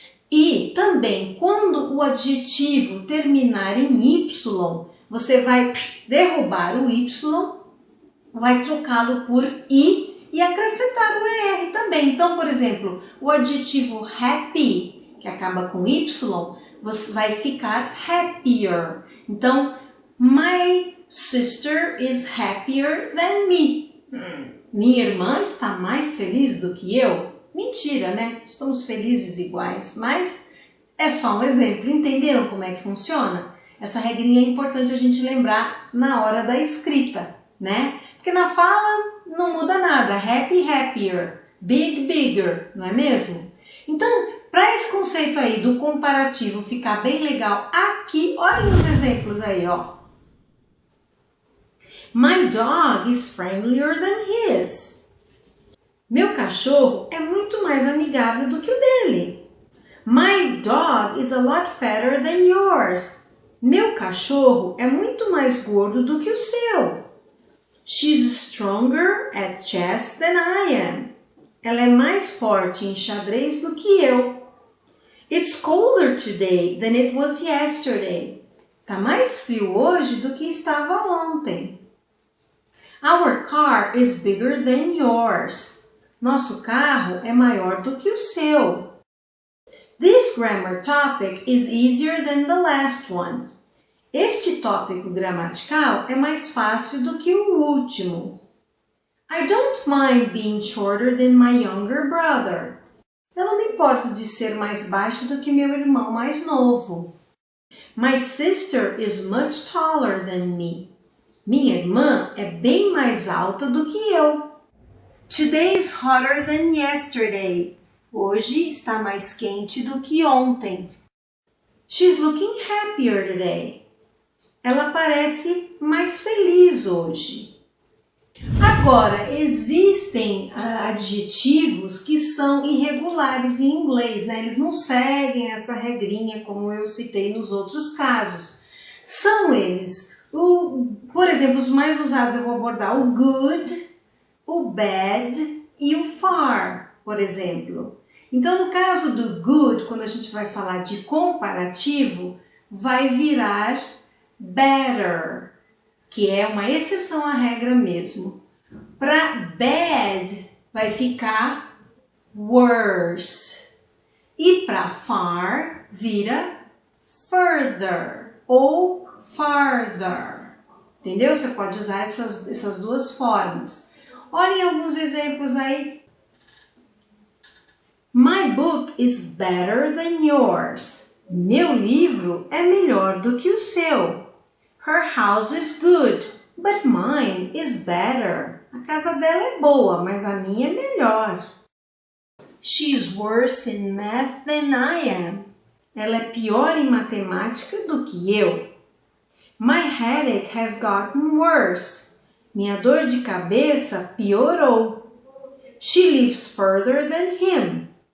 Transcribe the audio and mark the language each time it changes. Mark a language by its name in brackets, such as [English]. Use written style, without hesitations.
[Portuguese] E também, quando o adjetivo terminar em Y, você vai derrubar o Y, vai trocá-lo por I, e acrescentar o ER também. Então, por exemplo, o adjetivo happy, que acaba com Y, você vai ficar happier. Então, [English] my sister is happier than me. [Portuguese] Minha irmã está mais feliz do que eu? Mentira, né? Estamos felizes iguais, mas É só um exemplo. Entenderam como é que funciona? Essa regrinha é importante a gente lembrar na hora da escrita, né? Porque na fala não muda nada. Happy, happier. Big, bigger, não é mesmo? Então, para esse conceito aí do comparativo ficar bem legal aqui, olhem os exemplos aí, ó. [English] My dog is friendlier than his. [Portuguese] Meu cachorro é muito mais amigável do que o dele. [English] My dog is a lot fatter than yours. [Portuguese] Meu cachorro é muito mais gordo do que o seu. [English] She's stronger at chess than I am. [Portuguese] Ela é mais forte em xadrez do que eu. [English] It's colder today than it was yesterday. [Portuguese] Tá mais frio hoje do que estava ontem. [English] Our car is bigger than yours. [Portuguese] Nosso carro é maior do que o seu. [English] This grammar topic is easier than the last one. [Portuguese] Este tópico gramatical é mais fácil do que o último. [English] I don't mind being shorter than my younger brother. [Portuguese] Eu não me importo de ser mais baixo do que meu irmão mais novo. [English] My sister is much taller than me. [Portuguese] Minha irmã é bem mais alta do que eu. [English] Today is hotter than yesterday. [Portuguese] Hoje está mais quente do que ontem. [English] She's looking happier today. [Portuguese] Ela parece mais feliz hoje. Agora, existem adjetivos que são irregulares em inglês, né? Eles não seguem essa regrinha como eu citei nos outros casos. São eles, por exemplo, os mais usados eu vou abordar o good, o bad e o far, por exemplo. Então, no caso do good, quando a gente vai falar de comparativo, vai virar better, que é uma exceção à regra mesmo. Para bad, vai ficar worse. E para far, vira further ou farther. Entendeu? Você pode usar essas duas formas. Olhem alguns exemplos aí. [English] My book is better than yours. [Portuguese] Meu livro é melhor do que o seu. [English] Her house is good, but mine is better. [Portuguese] A casa dela é boa, mas a minha é melhor. [English] She is worse in math than I am. [Portuguese] Ela é pior em matemática do que eu. [English] My headache has gotten worse. [Portuguese] Minha dor de cabeça piorou. [English] She lives further than him.